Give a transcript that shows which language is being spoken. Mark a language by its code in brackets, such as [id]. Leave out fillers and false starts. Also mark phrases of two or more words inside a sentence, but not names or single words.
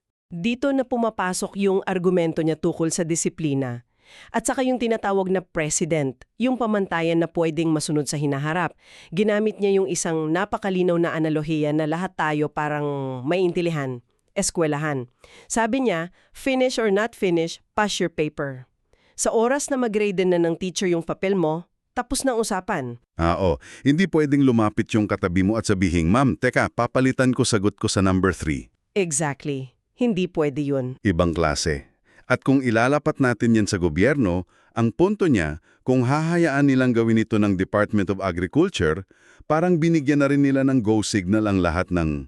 [tl] Dito na pumapasok yung argumento niya tukol sa disiplina. At saka yung tinatawag na president, yung pamantayan na pwedeng masunod sa hinaharap. Ginamit niya yung isang napakalinaw na analohiya na lahat tayo parang maintindihan, eskwelahan. Sabi niya, [en] finish or not finish, pass your paper. [tl] Sa oras na mag-grade na ng teacher yung papel mo, tapos na usapan. Oo. Hindi pwedeng lumapit yung katabi mo at sabihin, "Ma'am, teka, papalitan ko sagot ko sa number 3. Exactly. Hindi pwede yun. Ibang klase. At kung ilalapat natin yan sa gobyerno, ang punto niya, kung hahayaan nilang gawin ito ng Department of Agriculture, parang binigyan na rin nila ng [en] go signal [tl] ang lahat ng